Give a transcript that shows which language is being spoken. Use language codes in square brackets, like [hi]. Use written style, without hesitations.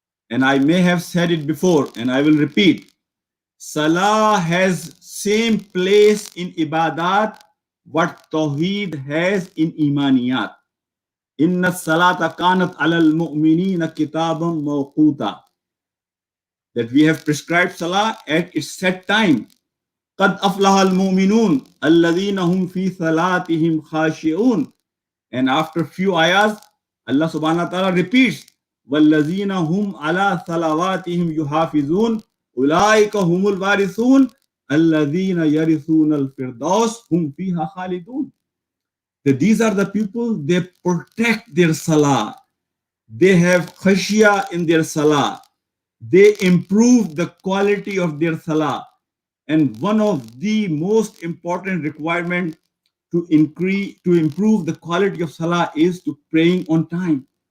[en] And I may have said it before and I will repeat. Salah has same place in ibadat what Tawheed has in imaniyat. [ar] Inna salata kanat alal mu'minina kitaban mawquta. [en] That we have prescribed salah at its set time. [ar] قد أفلح المؤمنون الذين هم في صلاتهم خاشعون. [en] And after few ayahs, Allah subhanahu wa ta'ala repeats, [ar] وَالَّذِينَ هُمْ عَلَى صَلَوَاتِهِمْ يُحَافِظُونَ أُولَٰئِكَ هُمُ الْوَارِثُونَ الَّذِينَ يَرِثُونَ الْفِرْدَوْسَ هُمْ فِيهَا خَالِدُونَ. [en] That these are the people, they protect their salah. They have khashya in their salah. They improve the quality of their salah. And one of the most important requirement to improve the quality of salah is to praying on time.